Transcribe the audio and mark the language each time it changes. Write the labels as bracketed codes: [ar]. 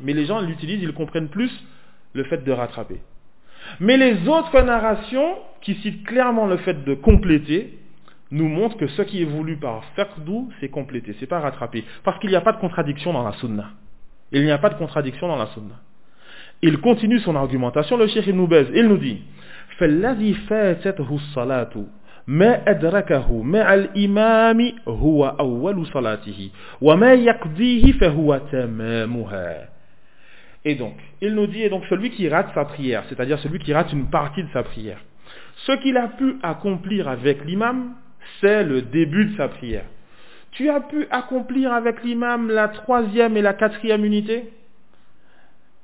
[fr] Mais les gens l'utilisent, ils comprennent plus le fait de rattraper. Mais les autres narrations qui citent clairement le fait de compléter nous montrent que ce qui est voulu par faqdu, c'est compléter, c'est pas rattraper. Parce qu'il n'y a pas de contradiction dans la sunna. Il n'y a pas de contradiction dans la sunna. Il continue son argumentation, le Cheikh Ibn Baz, il nous dit [ar] فَالَّذِي فَاتَتْهُ الصَّلَاتُ مَا أَدْرَكَهُ مَعَ الْإِمَامِ هُوَ أَوَّلُ صَلَاتِهِ وَمَا يَقْضِيهِ فَهُوَ تَمَامُهَا. [fr] Et donc, il nous dit, et donc celui qui rate sa prière, c'est-à-dire celui qui rate une partie de sa prière, ce qu'il a pu accomplir avec l'imam, c'est le début de sa prière. Tu as pu accomplir avec l'imam la troisième et la quatrième unité ?